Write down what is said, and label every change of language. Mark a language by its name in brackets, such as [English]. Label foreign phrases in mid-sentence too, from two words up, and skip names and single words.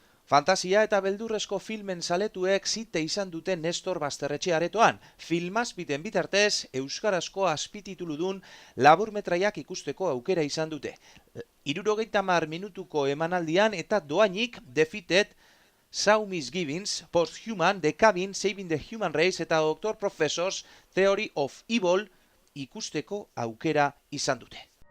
[Basque] Fantasia eta beldurrezko filmen zaletuek zite izan dute Nestor Basterretxe aretoan. Filmazpiten bitartez, euskarazko azpitituludun laburmetraiak ikusteko aukera izan dute. 70 minutuko emanaldian eta doainik Defeated, Saw Misgivings, Posthuman, The Cabin, Saving the Human Race eta Dr. Professor's Theory of Evil ikusteko aukera izan dute.